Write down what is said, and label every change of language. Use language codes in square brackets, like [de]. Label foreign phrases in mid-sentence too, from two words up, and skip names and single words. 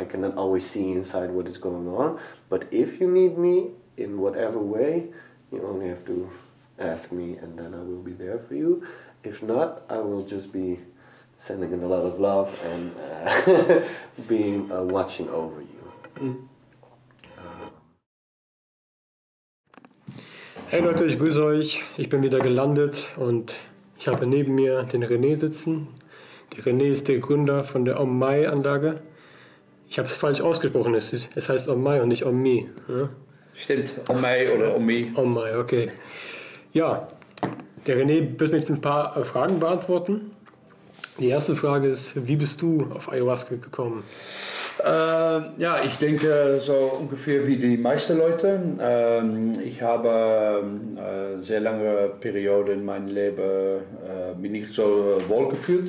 [en] I cannot always see inside what is going on. But if you need me in whatever way, you only have to ask me, and then I will be there for you. If not, I will just be sending in a lot of love and being watching over you. [de] Hey Leute, ich grüße euch. Ich bin wieder gelandet und ich habe neben mir den René sitzen. Der René ist der Gründer von der Om-Mij-Anlage. Ich habe es falsch ausgesprochen, es heißt Om-Mij und nicht Om-Mij. Ja? Stimmt, Om-Mij oder Om-Mij. Om-Mij, okay. Ja, der René wird mir jetzt ein paar Fragen beantworten. Die erste Frage ist, wie bist du auf Ayahuasca gekommen? Ja, ich denke so ungefähr wie die meisten Leute. Ich habe sehr lange Periode in meinem Leben mich nicht so wohl gefühlt.